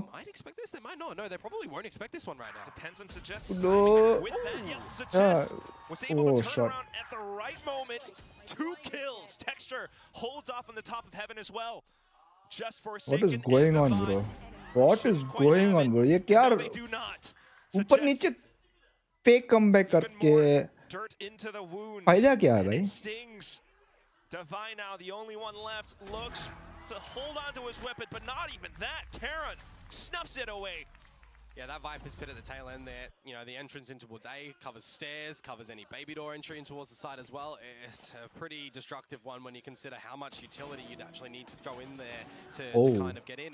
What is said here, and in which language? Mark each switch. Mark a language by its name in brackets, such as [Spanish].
[English] They might expect this, they might not. No, they probably won't expect this one right now. Depends on Suggest's Udo... with that, Suggest was able to turn around at the right moment. 2 kills. Texture holds off on the top of heaven as well. Just for what is going on, bro? What is going on, bro? [Hindi] ये क्या? ऊपर नीचे fake comeback करके फायदा क्या है भाई? [English] Divine now, the only one left, looks to hold on to his weapon, but not even that. Karan snuffs it away. Yeah, that Viper's pit at the tail end there, you know, the entrance in towards A covers stairs, covers any baby door entry in towards the side as well. It's a pretty destructive one when you consider how much utility you'd actually need to throw in there to kind of get in.